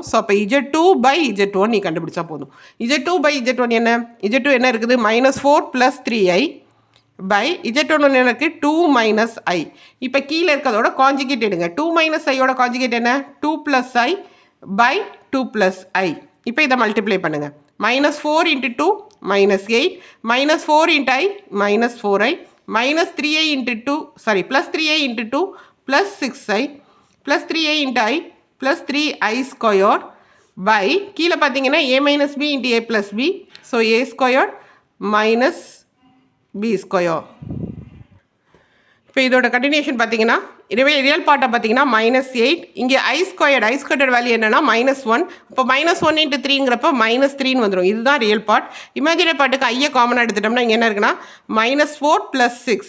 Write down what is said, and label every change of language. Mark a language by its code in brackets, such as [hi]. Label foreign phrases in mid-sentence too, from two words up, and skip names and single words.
[ta] ஸோ அப்போ z2/z1 நீ கண்டுபிடிச்சா போதும். z2/z1 என்ன, z2 என்ன இருக்குது -4 + 3i z1 என்ன இருக்குது 2 - i. இப்போ கீழே இருக்கிறதோட காஞ்சிகேட் எடுங்க. 2 - iயோட காஞ்சிகேட் என்ன 2 + i/2 + i. இப்போ இதை மல்டிப்ளை பண்ணுங்கள். -4 × 2 -8, -4 × i -4i, -3i × 2 +3i × 2 +6i, +3i × i +3i² by கீழே பார்த்தீங்கன்னா a - b × a + b. ஸோ a² - b². இப்போ இதோட கண்டினியூஷன் பார்த்தீங்கன்னா [en] real part [ta] பார்த்தீங்கன்னா -8. இங்கே i² வேல்யூ என்னென்னா -1. இப்போ -1 × 3ங்கிறப்ப -3ன்னு வந்துடும். இதுதான் [en] real part. imaginary part [ta] ஐயை காமனாக எடுத்துட்டோம்னா இங்கே என்ன இருக்குன்னா -4 + 6.